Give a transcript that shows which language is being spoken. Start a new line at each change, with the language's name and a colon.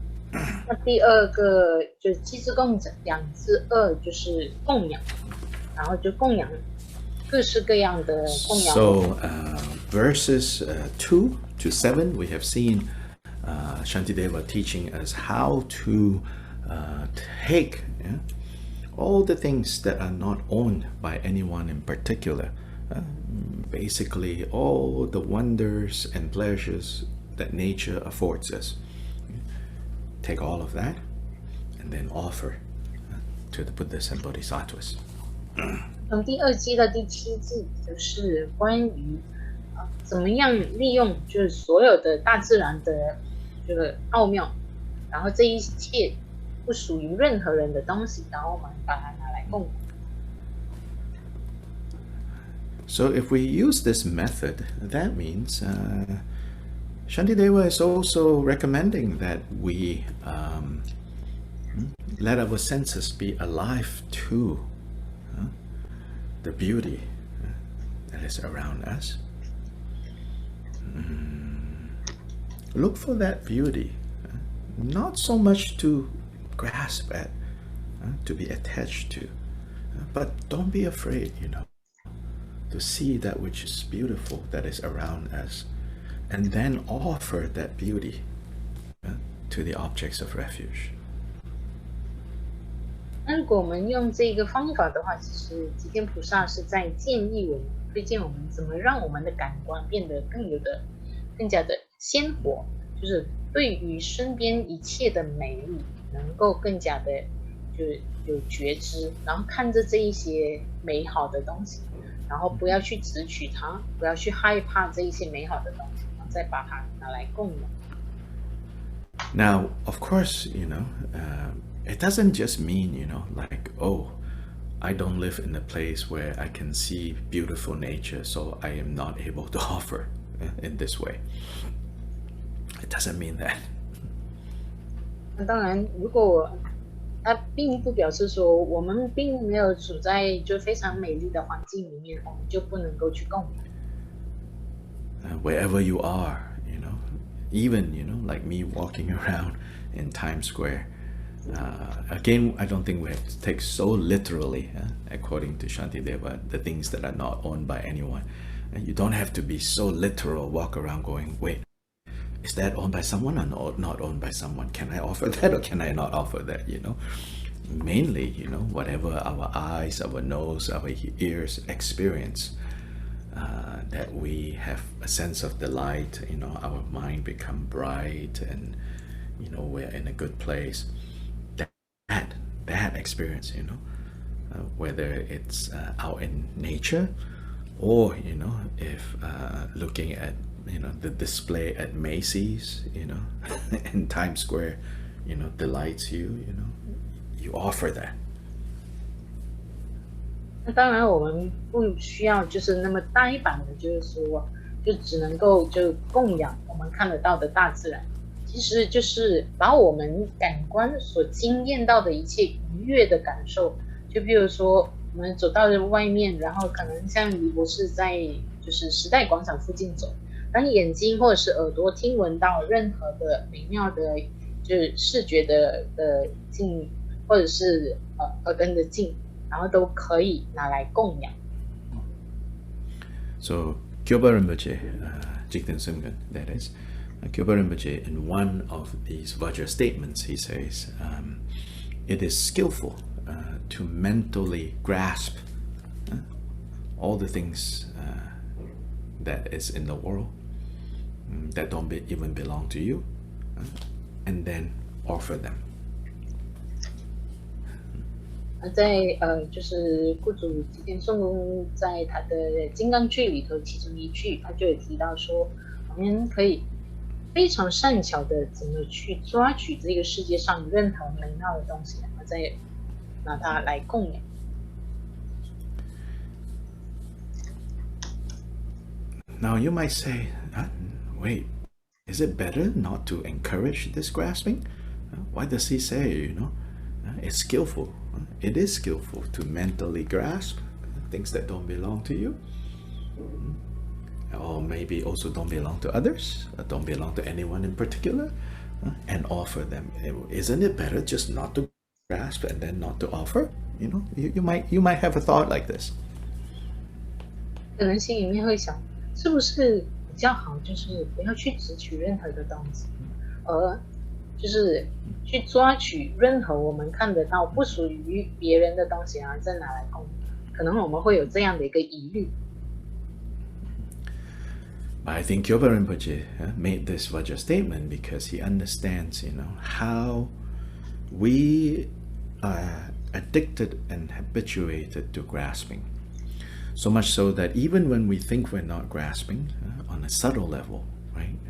Chinese: 那第2个就是7支供养之2就是供养，然后就供养各式各样的供养。
English: So verses 2 to 7, we have seen Shantideva teaching us how to take all the things that are not owned by anyone in particular. Basically, all the wonders and pleasures that nature affords us. Take all of that and then offer to the Buddhas and Bodhisattvas.
Chinese: 从第2偈到第7偈，就是关于怎么样利用就是所有的大自然的这个奥妙，然后这一切不属于任何人的东西，然后我们把它拿来供养。
English: So if we use this method, that means Shantideva is also recommending that we let our senses be alive to the beauty that is around us. Look for that beauty, not so much to grasp at, to be attached to, but don't be afraid, to see that which is beautiful that is around us, and then offer that beauty to the objects of refuge.
Chinese: 那如果我们用这个方法的话，其实吉天菩萨是在建议我们、推荐我们怎么让我们的感官变得更加的鲜活，就是对于身边一切的美丽能够更加的就是有觉知，然后看着这一些美好的东西。然后不要去执取它，不要去害怕这一些美好的东西，然后再把它拿来供养。
English: Now, of course, it doesn't just mean, like, oh, I don't live in a place where I can see beautiful nature, so I am not able to offer in this way. It doesn't mean that.
Chinese: 那当然，如果它并不表示说我们并没有处在就非常美丽的环境里面，我们就不能够去供养。
English: Wherever you are, even, like me walking around in Times Square. Again, I don't think we have to take so literally, according to Shantideva, the things that are not owned by anyone. And you don't have to be so literal, walk around going, wait, is that owned by someone or not owned by someone? Can I offer that or can I not offer that, Mainly, whatever our eyes, our nose, our ears experience, that we have a sense of delight, our mind become bright and, we're in a good place. That experience, whether it's out in nature or, if looking at, the display at Macy's, in Times Square, delights you, you offer that.
Chinese: 那当然，我们不需要就是那么呆板的，就是说，就只能够就供养我们看得到的大自然。其实就是把我们感官所经验到的一切愉悦的感受，就比如说我们走到了外面，然后可能像李博士在就是时代广场附近走，当眼睛或者是耳朵听闻到任何的美妙的，就是视觉的境，或者是耳根的境，然后都可以拿来供养。
English: So Kyoba Rinpoche, Jigten Sumgan, that is. Kyoba Rinpoche, in one of these Vajra statements, he says, it is skillful to mentally grasp all the things that is in the world that don't even belong to you, and then offer them.
Chinese: 在就是雇主吉田颂公在他的金刚句里头，其中一句他就有提到说，我们可以非常善巧的怎么去抓取这个世界上任何美妙的东西，然后再拿它来供养。
English: Now you might say, wait, is it better not to encourage this grasping? Why does he say, it's skillful? It is skillful to mentally grasp things that don't belong to you. Or maybe also don't belong to others, don't belong to anyone in particular, and offer them. Isn't it better just not to grasp and then not to offer? You might have a thought like this.
Chinese: 可能心里面会想，是不是比较好，就是不要去执取任何的东西，而就是去抓取任何我们看得到不属于别人的东西，然后再拿来供养。可能我们会有这样的一个疑虑。
English: I think Kyoba Rinpoche made this Vajra statement because he understands, how we are addicted and habituated to grasping. So much so that even when we think we're not grasping, on a subtle level, right?